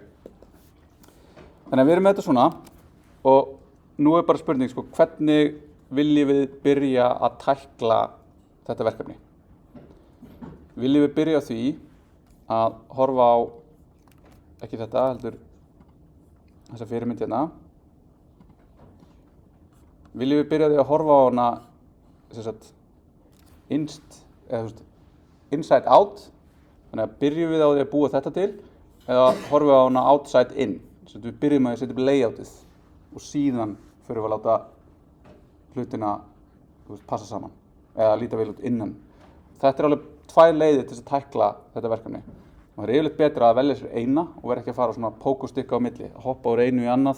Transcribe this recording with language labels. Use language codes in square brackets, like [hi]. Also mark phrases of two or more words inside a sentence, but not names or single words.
[is] Þannig að við erum með þetta svona og nú bara spurning, sko, hvernig viljum við byrja að tækla þetta verkefni? Viljum við byrja á því að horfa á, ekki þetta, heldur þessa fyrirmynd hérna. Viljum við byrja á því að horfa á hana, sem sagt, [en] inside out, [is] þannig að byrjum við á því að búa þetta til, eða horfum við á hana [en] outside in, [is] sem við byrjum að setja upp layoutið og síðan fyrir við að láta hlutina passa saman, eða líta vel út innan. Þetta alveg 2 leiðir til þess að tækla þetta verkefni. Og það yfirleitt betra að velja sér eina og vera ekki að fara svona pók og stikka á milli, að hoppa úr einu í annað.